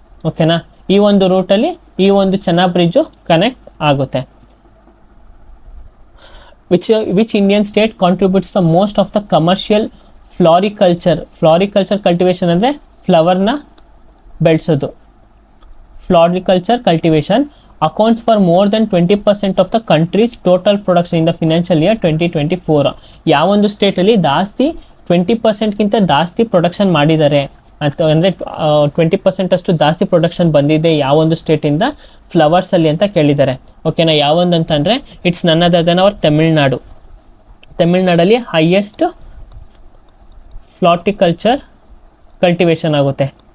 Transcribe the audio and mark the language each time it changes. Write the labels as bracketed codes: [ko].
[kn] ಓಕೆನಾ, ಈ ಒಂದು ರೂಟಲ್ಲಿ ಈ ಒಂದು ಚೆನಾಬ್ ಬ್ರಿಡ್ಜು ಕನೆಕ್ಟ್ ಆಗುತ್ತೆ. [en] which Indian state contributes the most of the commercial floriculture cultivation [kn] ಅಂದರೆ ಫ್ಲವರ್ನ ಬೆಳೆಸೋದು. [en] floriculture cultivation accounts for more than 20% of the country's total production in the financial year 2024. [kn] ಯಾವೊಂದು ಸ್ಟೇಟಲ್ಲಿ ಜಾಸ್ತಿ 20%ಗಿಂತ ಜಾಸ್ತಿ ಪ್ರೊಡಕ್ಷನ್ ಮಾಡಿದ್ದಾರೆ ಅಂತ ಅಂದರೆ 20% ಅಷ್ಟು ಜಾಸ್ತಿ ಪ್ರೊಡಕ್ಷನ್ ಬಂದಿದೆ ಯಾವೊಂದು ಸ್ಟೇಟಿಂದ ಫ್ಲವರ್ಸಲ್ಲಿ ಅಂತ ಕೇಳಿದ್ದಾರೆ. ಓಕೆನಾ, ಯಾವೊಂದು ಅಂತಂದರೆ [en] it's none other than [kn] hour ತಮಿಳ್ನಾಡಲ್ಲಿ highest ಫ್ಲಾಟಿಕಲ್ಚರ್ cultivation ಆಗುತ್ತೆ.